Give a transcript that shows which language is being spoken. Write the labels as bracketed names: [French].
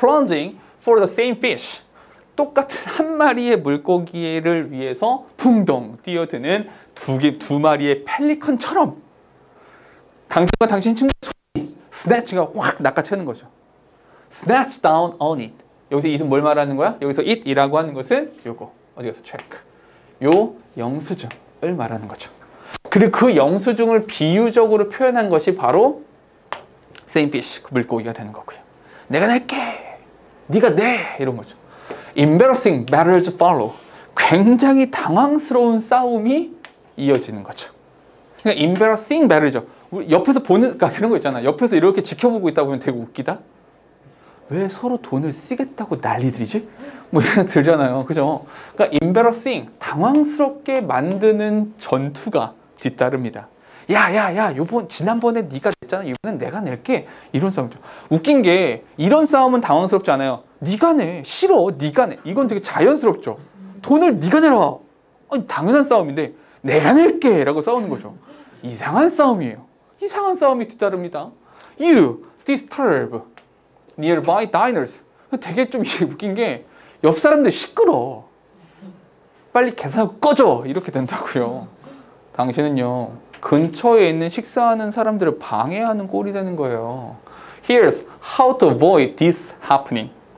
[English] plunging for the same fish. [Korean] 똑같은 한 마리의 물고기를 위해서 풍덩 뛰어드는 두 마리의 펠리컨처럼 당신과 당신 친구 손이 snatch가 확 낚아채는 거죠. [English] snatch down on it. [Korean] 여기서 it은 뭘 말하는 거야? 여기서 it이라고 하는 것은 요거 어디 가서 check. 요 영수증을 말하는 거죠. 그리고 그 영수증을 비유적으로 표현한 것이 바로 [English] same fish, [Korean] 그 물고기가 되는 거고요. 내가 낼게, 네가 내, 이런 거죠. [English] Embarrassing battles follow. [Korean] 굉장히 당황스러운 싸움이 이어지는 거죠. 그러니까 [English] embarrassing battle [Korean] 죠. 옆에서 보는, 그러니까 그런 거 있잖아. 옆에서 이렇게 지켜보고 있다 보면 되게 웃기다. 왜 서로 돈을 쓰겠다고 난리들이지? 뭐 이런 들잖아요. 그죠? 그러니까 embarrassing, 당황스럽게 만드는 전투가 뒤따릅니다. 야야야, 지난번에 네가 냈잖아. 이번엔 내가 낼게. 이런 싸움이죠. 웃긴 게 이런 싸움은 당황스럽지 않아요. 네가 내. 싫어. 네가 내. 이건 되게 자연스럽죠. 돈을 네가 내라. 아니, 당연한 싸움인데 내가 낼게 라고 싸우는 거죠. 이상한 싸움이에요. 이상한 싸움이 뒤따릅니다. [English] You disturb nearby diners. [Korean] 되게 좀 웃긴 게 옆 사람들 시끄러. 빨리 계산하고 꺼져. 이렇게 된다고요. 당신은요, 근처에 있는 식사하는 사람들을 방해하는 꼴이 되는 거예요. [English] Here's how to avoid this happening.